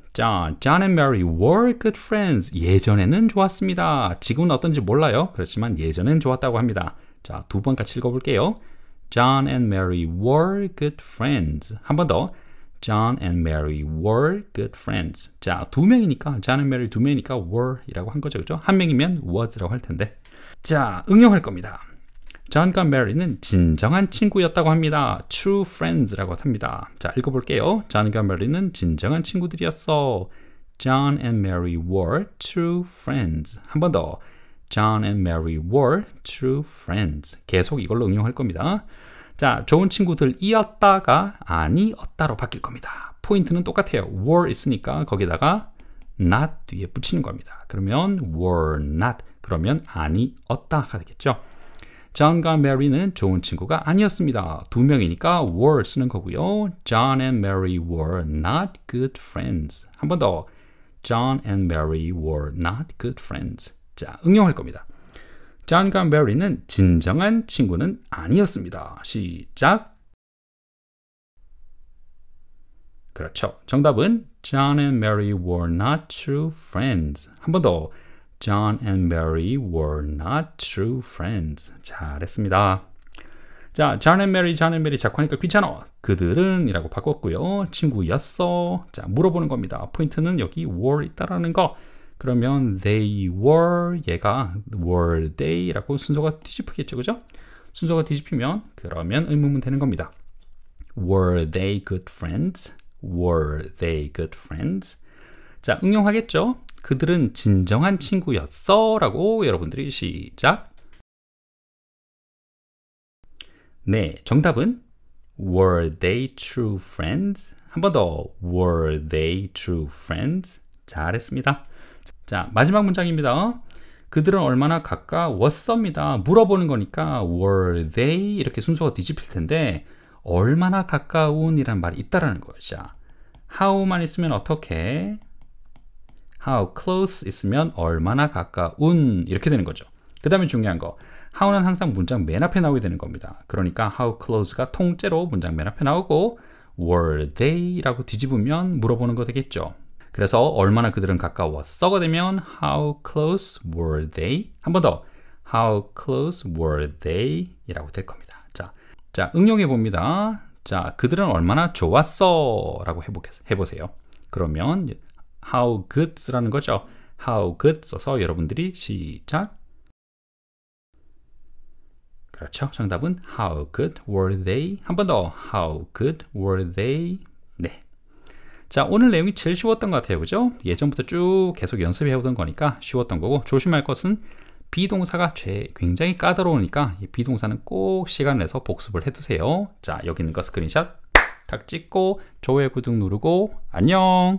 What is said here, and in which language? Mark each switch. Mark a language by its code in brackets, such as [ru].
[en] 자, John and Mary were good friends. [ko] 예전에는 좋았습니다. 지금은 어떤지 몰라요. 그렇지만 예전엔 좋았다고 합니다. 자, 두 번 같이 읽어볼게요. [en] John and Mary were good friends. [ko] 한 번 더. [en] John and Mary were good friends. [ko] 자, 두 명이니까 John and Mary 두 명이니까 were이라고 한 거죠. 그죠? 한 명이면 was라고 할 텐데. 자, 응용할 겁니다. John과 Mary는 진정한 친구였다고 합니다. True friends라고 합니다. 자, 읽어볼게요. John과 Mary는 진정한 친구들이었어. [en] John and Mary were true friends. [ko] 한 번 더. [en] John and Mary were true friends. [ko] 계속 이걸로 응용할 겁니다. 자, 좋은 친구들이었다가 아니었다로 바뀔 겁니다. 포인트는 똑같아요. were 있으니까 거기다가 not 뒤에 붙이는 겁니다. 그러면 were not. 그러면 아니었다가 되겠죠. John과 Mary는 좋은 친구가 아니었습니다. 두 명이니까 were 쓰는 거고요. [en] John and Mary were not good friends. [ko] 한 번 더. [en] John and Mary were not good friends. [ko] 자, 응용할 겁니다. John과 Mary는 진정한 친구는 아니었습니다. 시작. 그렇죠. 정답은 [en] John and Mary were not true friends. [ko] 한 번 더. [en] John and Mary were not true friends. [ko] 잘했습니다. 자, John and Mary 자꾸 하니까 귀찮아. 그들은 이라고 바꿨고요. 친구였어. 자, 물어보는 겁니다. 포인트는 여기 were 있다라는 거. 그러면 they were, 얘가 were they라고 순서가 뒤집히겠죠. 그죠? 순서가 뒤집히면 그러면 의문문 되는 겁니다. [en] Were they good friends? Were they good friends? 자, 응용하겠죠? [ko] 그들은 진정한 친구였어 라고 여러분들이 시작. 네, 정답은 [en] Were they true friends? [ko] 한 번 더. [en] Were they true friends? [ko] 잘했습니다. 자, 마지막 문장입니다. 그들은 얼마나 가까웠습니다. 물어보는 거니까 were they 이렇게 순서가 뒤집힐 텐데 얼마나 가까운 이란 말이 있다라는 거죠. how만 있으면 어떻게? how close 있으면 얼마나 가까운 이렇게 되는 거죠. 그 다음에 중요한 거 how는 항상 문장 맨 앞에 나오게 되는 겁니다. 그러니까 how close가 통째로 문장 맨 앞에 나오고 were they 라고 뒤집으면 물어보는 거 되겠죠. 그래서 얼마나 그들은 가까웠어가 되면 [en] how close were they? [ko] 한 번 더. [en] how close were they? [ko] 이라고 될 겁니다. 자, 응용해 봅니다. 자, 그들은 얼마나 좋았어? 라고 해보세요. 그러면 how good라는 거죠. how good 써서 여러분들이 시작. 그렇죠. 정답은 [en] how good were they? [ko] 한 번 더. [en] how good were they? [ko] 네. 자, 오늘 내용이 제일 쉬웠던 것 같아요. 그죠? 예전부터 쭉 계속 연습해 오던 거니까 쉬웠던 거고 조심할 것은 비동사가 굉장히 까다로우니까 이 비동사는 꼭 시간 내서 복습을 해두세요. 자, 여기 있는 거 스크린샷 탁 찍고 좋아요 구독 누르고 안녕.